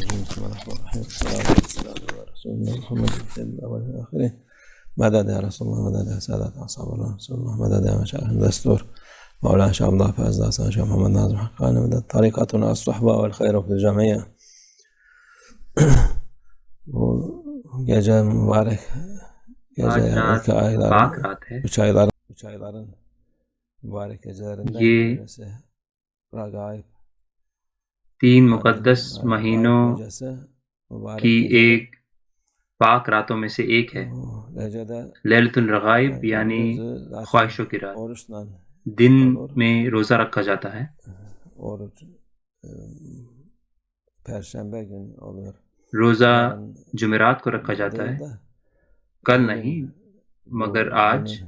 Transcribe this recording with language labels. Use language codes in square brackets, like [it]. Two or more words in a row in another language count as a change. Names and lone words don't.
[ar] الرحمن الرحيم. الصلاة والسلام على رسولنا محمد سيد الأولين والآخرين. مدد يا رسول الله، مدد يا سادة أصحاب الله رسول الله، مدد يا مشايخ الدستور مولانا شيخ عبد الله فاز حسن شيخ محمد ناظم حقاني، مدد طريقتنا الصحبة والخير في الجميع. [tr] Gece mübarek, gece üç ayların mübarek gecelerinden birisi Ragaib. [ur] 3 مقدس مہینوں کی ایک پاک راتوں میں سے ایک ہے لیلۃ الرغائب، یعنی خواہشوں کی رات۔ دن میں روزہ رکھا جاتا ہے روزہ جمعرات کو رکھا جاتا ہے، کل نہیں مگر آج۔